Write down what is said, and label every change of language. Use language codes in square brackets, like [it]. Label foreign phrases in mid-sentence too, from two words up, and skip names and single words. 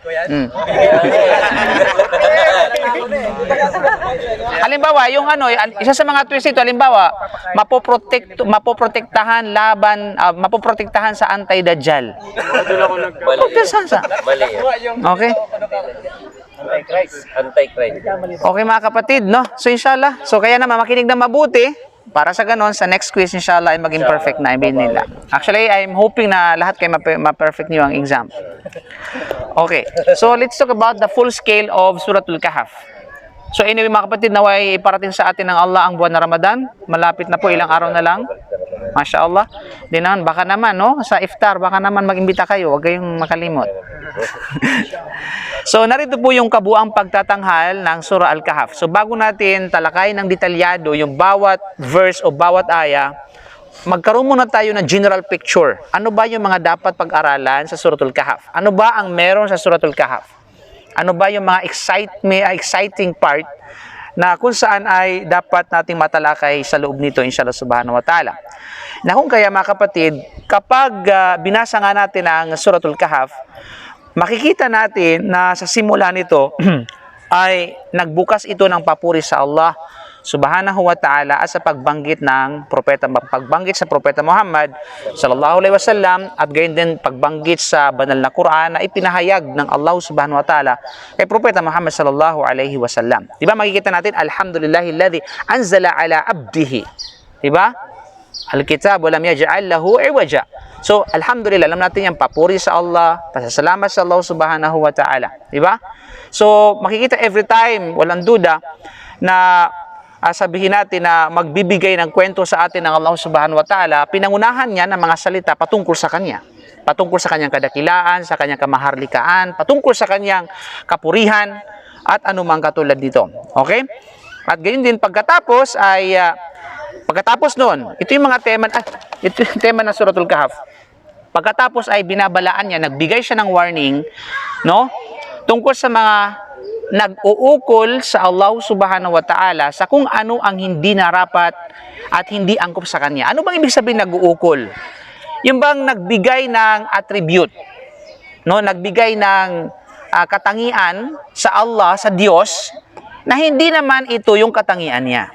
[tl] Halimbawa, yung isa sa mga twist ito, halimbawa, mapoprotektahan sa anti-dajjal. Mali. Okay? Anti-Christ. Okay mga kapatid, no? So inshallah, kaya naman makinig na mabuti para sa ganon, sa [en] next quiz [tl] inshallah ay maging perfect na ibig nila. [en] Actually, I'm hoping [tl] na lahat kayo ma-perfect niyo ang exam. Okay. [en] So let's talk about the full scale of Suratul Kahf. [tl] So anyway mga kapatid, naway iparating sa atin ng Allah ang buwan na Ramadan. Malapit na po, ilang araw na lang. [ar] ما شاء الله. [tl] Di naman, baka naman, no? Sa iftar, baka naman mag-imbita kayo. Huwag kayong makalimot. So narito po yung kabuang pagtatanghal ng Surah Al-Kahf. So bago natin talakay ng detalyado yung bawat verse o bawat aya, magkaroon muna tayo ng [en] general picture. [tl] Ano ba yung mga dapat pag-aralan sa Suratul Kahf? Ano ba ang meron sa Suratul Kahf? Ano ba yung mga [en] exciting part [tl] na kung saan ay dapat nating matalakay sa loob nito, [ar] إن شاء الله سبحانه وتعالى. [tl] Na kung kaya mga kapatid, kapag binasa nga natin ang Suratul Kahf, makikita natin na sa simula nito ay nagbukas ito ng papuri sa Allah [ar] سبحانه وتعالى [tl] at sa pagbanggit sa propeta Muhammad [ar] صلى الله عليه وسلم, [tl] at gayon din pagbanggit sa banal na Quran na ipinahayag ng Allah [ar] سبحانه وتعالى [tl] kay propeta Muhammad [ar] صلى الله عليه وسلم. [tl] Diba makikita natin, [ar] الحمد لله الذي أنزل على عبده, diba, الكتاب ولم يجعل له عوجا. [tl] So alhamdulillah, alam natin yan, papuri sa Allah, pasasalamat sa Allah [ar] سبحانه وتعالى, [tl] diba? So makikita [en] every time, [tl] walang duda na sabihin natin na magbibigay ng kwento sa atin ng Allah [ar] سبحانه وتعالى, [tl] pinangunahan niya ng mga salita patungkol sa Kanya. Patungkol sa Kanyang kadakilaan, sa Kanyang kamaharlikaan, patungkol sa Kanyang kapurihan, at anumang katulad dito. Okay? At gayon din pagkatapos ay, pagkatapos noon, ito yung mga tema ng Suratul Kahf. Pagkatapos ay binabalaan niya, nagbigay siya ng warning, no? Tungkol sa mga nag-uukol sa Allah [ar] سبحانه وتعالى [tl] sa kung ano ang hindi narapat at hindi angkop sa Kanya. Ano bang ibig sabihin nag-uukol? Yung bang nagbigay ng attribute, no? Nagbigay ng katangian sa Allah, sa Diyos, na hindi naman ito yung katangian niya.